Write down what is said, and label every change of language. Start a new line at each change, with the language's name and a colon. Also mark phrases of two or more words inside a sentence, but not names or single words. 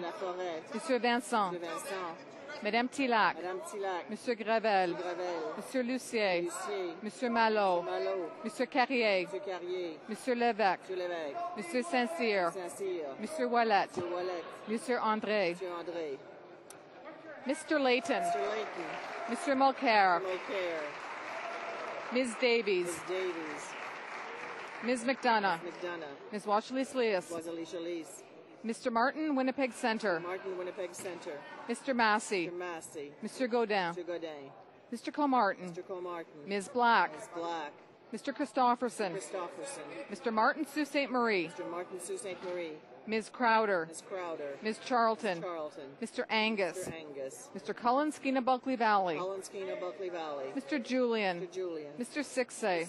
French: Monsieur Vincent. Madame Tillac. Monsieur Gravel. Monsieur Lucier. Monsieur Malot. Monsieur Carrier. Monsieur Lévesque. Monsieur Saint-Cyr. Monsieur Ouellet. Monsieur André.
English: Mr. Layton. Mr. Mulcair. Ms. Davies. Ms. McDonough. Ms. Washley-Slias. Mr. Martin, Winnipeg Centre. Mr. Massey. Mr. Godin. Mr. Colmartin. Ms. Black. Mr. Christofferson. Mr. Martin Sault Ste. Marie. Ms. Crowder. Ms. Charlton. Mr. Angus. Mr. Cullen, Skeena Bulkley Valley. Mr. Julian. Mr. Sixay.